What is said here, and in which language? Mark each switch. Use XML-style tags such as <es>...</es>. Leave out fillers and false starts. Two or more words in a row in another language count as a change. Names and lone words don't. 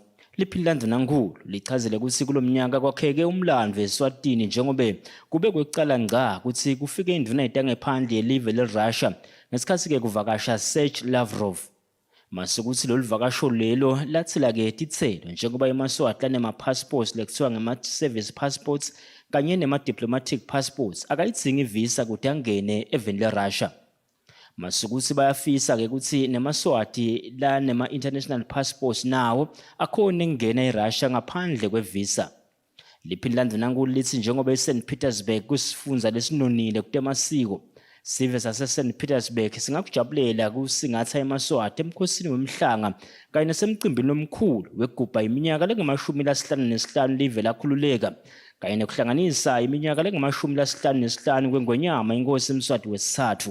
<ss>Liphindlandvunankulu lichazele ukuthi kulomnyaka kwakheke umlandvo eSwatini njengobe kube kwekucala ngqa ukuthi kufike indvuna yetangephandle yelive le-Russia ngesikhathi-ke kuvakasha Serge Lavrov. Masuku uthi lolu vakasho lelo lathila-ke titselo njengoba emaswati lanema-passports lekuthiwa ngema-</ss> <en>service passports</en> <ss>kanye nema-</ss> <en>diplomatic passports</en> <ss>akayidzingi ivisa kuti angene eveni le-Russia. Masuku uthi bayafisa-ke ukuthi nemaswati lanema-</ss> <en>international passports</en> <ss>nawo akhona ekungena eRussia ngaphandle kwevisa. Liphindlandvunankulu lithi njengoba eSt. Petersburg kusifundza lesinonile kutemasiko sive sase-St. Petersburg singakujabulela kusingatha emaswati emkhosini wemhlanga kanye nasemcimbini omkhulu wekugubha iminyaka lengama-55 live lakhululeka kanye nekuhlanganisa iminyaka lengama-55 kwengonyama inkosi Mswati wesithathu.</ss>